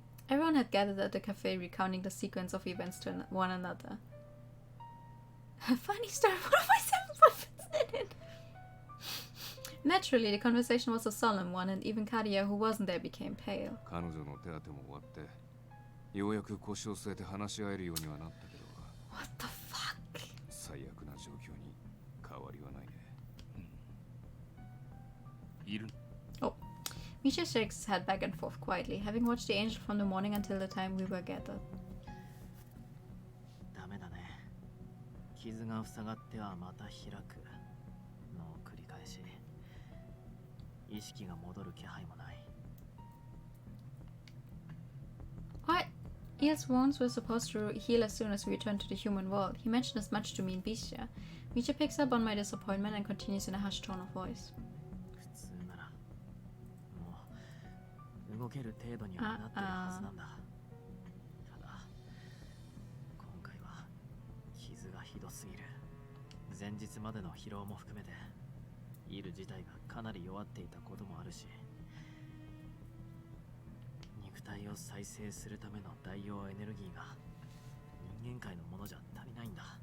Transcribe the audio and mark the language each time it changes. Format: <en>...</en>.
<en>Everyone had gathered at the cafe, recounting the sequence of events to one another. A funny story. What have I said in it? Naturally, the conversation was a solemn one, and even Kadia, who wasn't there, became pale.</en> <ja>彼女の手当ても終わって、ようやく腰を据えて話し合えるようにはなったけど、</ja> <en>What the fuck?</en> <ja>最悪な状況に変わりはないね。いる。</ja> <en>Oh. Misha shakes his head back and forth quietly, having watched the angel from the morning until the time we were gathered.</en> <ja>ダメだね。傷が塞がってはまた開くの繰り返し。意識が戻る気配もない。</ja> <en>What? Il's wounds were supposed to heal as soon as we returned to the human world. He mentioned as much to me in Bisha. Misha picks up on my disappointment and continues in a hushed tone of voice.</en> <ja>普通ならもう動ける程度にはなってるはずなんだ。ただ今回は傷がひどすぎる。前日までの疲労も含めてイル自体がかなり弱っていたこともあるし、肉体を再生するための代用エネルギーが人間界のものじゃ足りないんだ。</ja>